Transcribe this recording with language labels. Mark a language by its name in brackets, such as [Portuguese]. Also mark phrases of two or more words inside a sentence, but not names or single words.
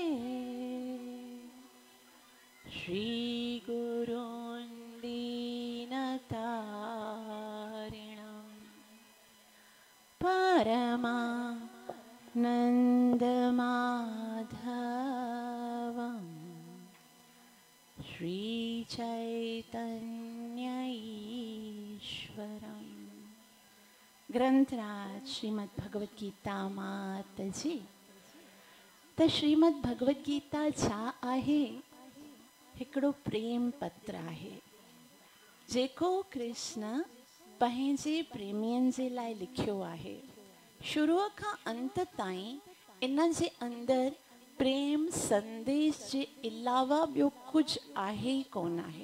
[Sanskrit] श्रीगुरुं दीनतारिणं परमानन्दमाधवं श्रीचैतन्य ईश्वरम्। [Sindhi] ग्रंथराज श्रीमद् भगवत गीता मात जी। त श्रीमद् भगवत गीता छा आहे? हिकिड़ो प्रेम पत्र आहे जेको कृष्ण पंहिंजे प्रेमियनि जे लाइ लिखियो आहे। शुरूअ खां अंत ताईं इन जे अंदरि प्रेम संदेश जे अलावा ॿियो कुझु आहे ई कोन आहे।